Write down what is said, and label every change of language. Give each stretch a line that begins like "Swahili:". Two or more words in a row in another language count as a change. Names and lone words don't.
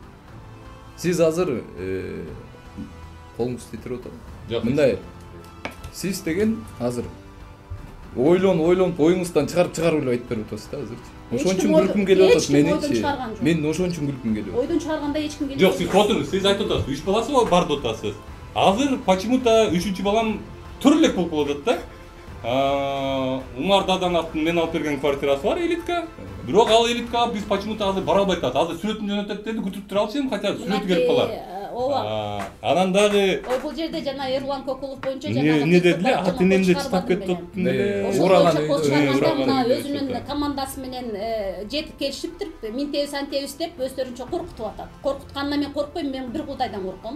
Kyrgyz: Сиз азыр колуңуз титирип атат. Мындай. Сиз деген азыр ойлонуп оюңуздан чыгарып эле айтып берип атасыз да азырчы. Ошон үчүн күлкүм келип атат менинчи. Мен ошон үчүн күлкүм келип атат. Ойдон чыгарганда эч ким келбейт. Жок, сиз отуруңуз, сиз айтып атасыз. 3 баласы бар деп атасыз. Азыр почему-то 3-чү балам төрөлөк болуп калат да. Умар Дадановтун мен алып берген квартирасы бар, элитка. Бирок ал элиткага биз почему-то азыр бара албай атат. Азыр сүрөтүн жөнөтөт деди, күтүп тура алчы, хотя сүрөтү келип калар. Ооба. Анан дагы Ой, бул жерде жана Эрлан Кокулов боюнча жана эмне дедиле? Ата-энемди чытап кетип ураган мына өзүнүн командасы менен жетип келишиптир. Минтебиз антебиз деп өздөрүнчө коркутуп атат. Коркутканына мен коркпойм, мен бир кудайдан корком.